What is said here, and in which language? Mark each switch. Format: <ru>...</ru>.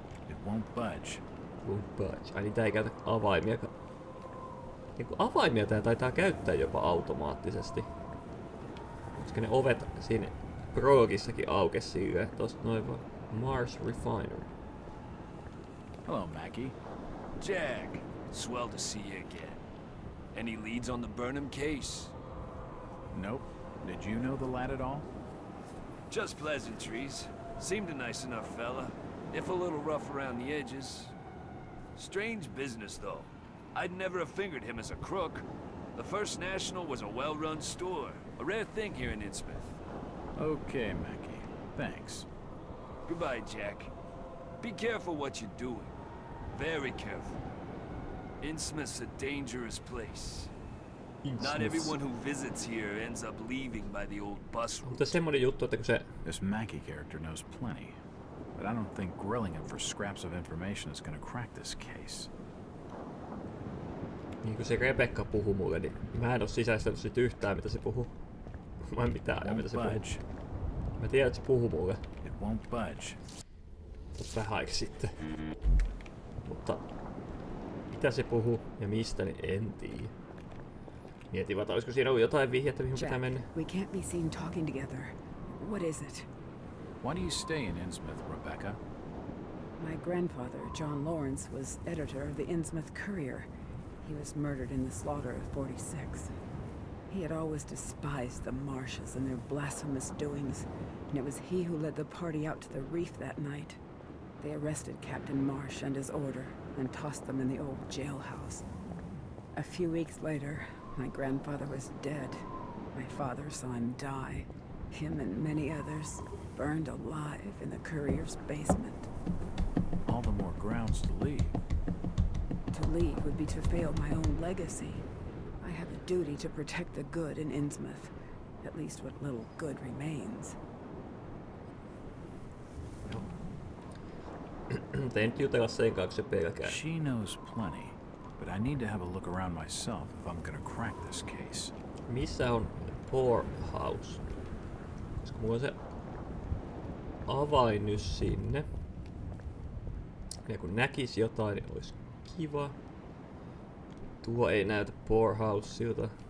<en>It won't budge. Won't budge.</en> <fi>Ai niin tää ei käytä avaimia. Niinku avaimia tää taitaa käyttää jopa automaattisesti. Koska ne ovet siinä Prologissakin aukes silleen. Tosta noin vaan. Mars Refinery.</fi> <en>Hello, Mackie. Jack, swell to see you again. Any leads on the Burnham case? Nope. Did you know the lad at all? Just pleasantries. Seemed a nice enough fella, if a little rough around the edges. Strange business, though. I'd never have fingered him as a crook. The First National was a well-run store, a rare thing here in Innsmouth. Okay, Mackie. Thanks. Goodbye, Jack. Be careful what you're doing. Very careful. Innsmouth's a dangerous place. Not everyone who visits here ends up leaving by the old bus route.</en> <fi>Mutta semmonen juttu, että kun se...</fi> <en>This Mackie character knows plenty, but I don't think grilling him for scraps of information is gonna crack this case.</en> <fi>Niin kuin se Rebecca puhuu mulle, niin mä en oo sisäistänyt sit yhtään mitä se puhuu. Mä en mitään ajaa mitä se puhuu. Mä tiedän, että se puhuu mulle.</fi> <en>It won't budge.</en> <fi>Vähän aika sitten. Mutta mitä se puhuu ja mistä, niin en tiedä. Mietin vaan, olisiko siinä ollut jotain vihjettä, mihin pitää mennä.</fi> <en>We can't be seen talking together. What is it? Why do you stay in Innsmouth, Rebecca? My grandfather, John Lawrence, was editor of the Innsmouth Courier. He was murdered in the slaughter of 46. He had always despised the Marshes and their blasphemous doings, and it was he who led the party out to the reef that night. They arrested Captain Marsh and his order, and tossed them in the old jailhouse. A few weeks later, My grandfather was dead. My father saw him die. Him and many others burned alive in the courier's basement. All the more grounds to leave. To leave would be to fail my own legacy. I have a duty to protect the good in Innsmouth. At least what little good remains.</en> <fi>Tein jutella sen kanssa se pelkää.</fi> <en>She knows plenty, but I need to have a look around myself if I'm gonna crack this case.</en> <fi>Missä on poorhouse? Koska mulla on se avain nyt sinne. Ja kun näkis jotain, niin olisi kiva. Tuo ei näytä poorhouseilta.</fi>